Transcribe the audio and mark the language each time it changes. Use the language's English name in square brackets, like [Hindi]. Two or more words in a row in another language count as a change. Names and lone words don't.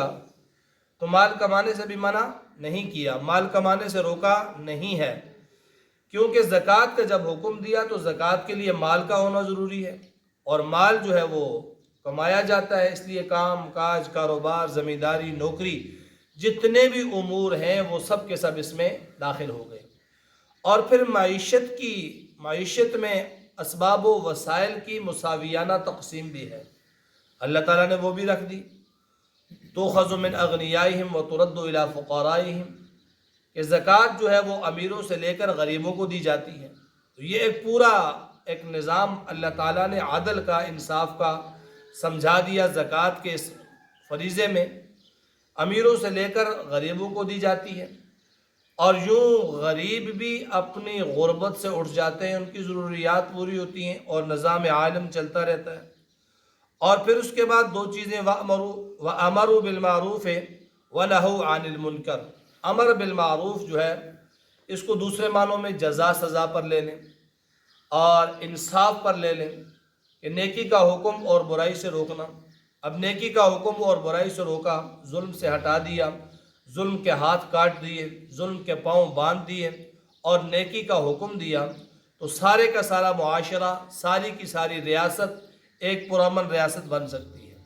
[Urdu] تو مال کمانے سے بھی منع نہیں کیا، مال کمانے سے روکا نہیں ہے، کیونکہ زکوٰۃ کا جب حکم دیا تو زکوٰۃ کے لیے مال کا ہونا ضروری ہے، اور مال جو ہے وہ کمایا جاتا ہے، اس لیے کام کاج، کاروبار، زمینداری، نوکری، جتنے بھی امور ہیں وہ سب کے سب اس میں داخل ہو گئے۔ اور پھر معیشت میں اسباب و وسائل کی مساویانہ تقسیم بھی ہے، اللہ تعالیٰ نے وہ بھی رکھ دی۔ [Arabic] تؤخذ من أغنيائهم وترد إلى فقرائهم, [Urdu] کہ زکوٰۃ جو ہے وہ امیروں سے لے کر غریبوں کو دی جاتی ہے. تو یہ ایک پورا ایک نظام اللہ تعالیٰ نے عدل کا، انصاف کا سمجھا دیا. زکوٰۃ کے اس فریضے میں امیروں سے لے کر غریبوں کو دی جاتی ہے، اور یوں غریب بھی اپنی غربت سے اٹھ جاتے ہیں، ان کی ضروریات پوری ہوتی ہیں اور نظام عالم چلتا رہتا ہے. اور پھر اس کے بعد دو چیزیں, [Arabic] وأمر بالمعروف ونهي عن المنكر. أمر بالمعروف [Urdu] جو ہے اس کو دوسرے معنوں میں جزا سزا پر لے لیں اور انصاف پر لے لیں، کہ نیکی کا حکم اور برائی سے روکنا. اب نیکی کا حکم اور برائی سے روکا، ظلم سے ہٹا دیا، ظلم کے ہاتھ کاٹ دیے، ظلم کے پاؤں باندھ دیے اور نیکی کا حکم دیا، تو سارے کا سارا معاشرہ، ساری کی ساری ریاست ایک پرامن ریاست بن سکتی ہے.